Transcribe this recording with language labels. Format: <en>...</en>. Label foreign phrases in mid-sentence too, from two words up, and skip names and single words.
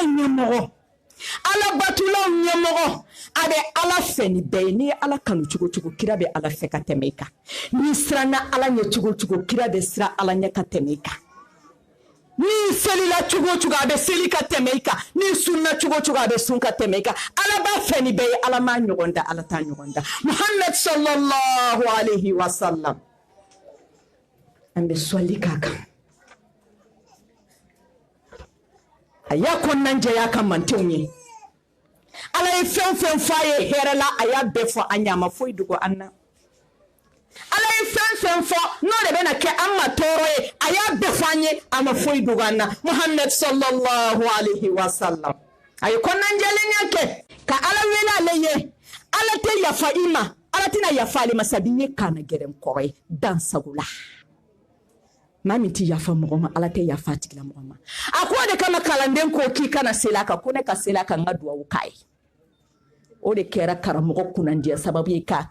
<bm>ɲɛmɔgɔ ala batulaw ɲɛmɔgɔ a bɛ ala fɛ ni bɛɛ ye n'i ye ala kanu cogo cogo kira bɛ ala fɛ ka tɛmɛ i kan n'i siranna ala ɲɛ cogo cogo kira bɛ siran ala ɲɛ ka tɛmɛ i kan n'i selila cogo cogo a bɛ seli ka tɛmɛ i kan n'i sunna cogo cogo a bɛ sun ka tɛmɛ i kan ala b'a fɛ ni bɛɛ ye ala m'a ɲɔgɔn da ala t'a ɲɔgɔn da muhammad</bm> <ar>صلى الله عليه وسلم</ar> <bm>an bɛ sɔli k'a kan a y'a kɔnɔna jɛya ka mantenw ye ala ye fɛn fɛn fɔ a ye hɛrɛ la a y'a bɛɛ fɔ an ɲɛ a ma foyi dogo an na ala ye fɛn fɛn fɔ n'o de bɛna kɛ an ma tɔɔrɔ ye a y'a bɛɛ fɔ an ye a ma foyi dogo an na muhammad</bm> <ar>صلى الله عليه وسلم</ar> <bm>a ye kɔnɔnajɛlenya kɛ ka ala wele ale ye ala tɛ yafa i ma ala tɛna yafa ale ma sabi n ye kana gɛrɛ kɔrɔ ye dansago la maa min tɛ yafa mɔgɔ ma ala tɛ yafa tigila mɔgɔ ma a ko de kama kalanden ko k'i kana seli a kan ko ne ka seli a kan n ka duwawu k'a ye o de kɛra karamɔgɔ kunnandiya sababu ye k'a</bm>